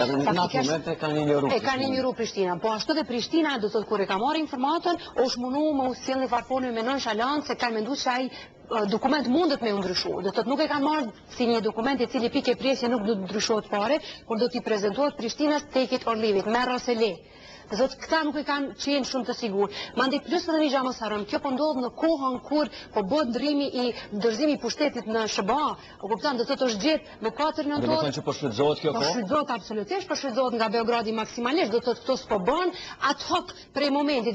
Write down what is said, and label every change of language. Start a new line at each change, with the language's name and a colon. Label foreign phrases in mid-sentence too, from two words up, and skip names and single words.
Albanian: Edhe në atë moment e kanë injoruar Prishtina, po ashtu dhe Prishtina do të thotë kur e ka marrë informatën, është munduar me u sjellë farfoni me nonshalancë se kanë menduar se ai dokument mundet me ndryshu. Do të thotë nuk e kanë marrë si një dokument i cili pikë presje nuk do të ndryshohet fare, por do t'i prezantohet Prishtinës
English: take it or leave it,
Albanian: merr ose le. Do të thotë këta nuk e kanë qenë shumë të sigurt. Mandej plus edhe një gjë mos harron, kjo po ndodh në kohën kur po bëhet ndrimi i dorëzimi i pushtetit në SBA. U kupton, do të thotë është gjetë në 4 nëntor. Do të thonë që po shfrytëzohet kjo kohë? Po shfrytëzohet absolutisht, po shfrytëzohet nga Beogradi maksimalisht, do të thotë këto s'po bën ad hoc prej momentit.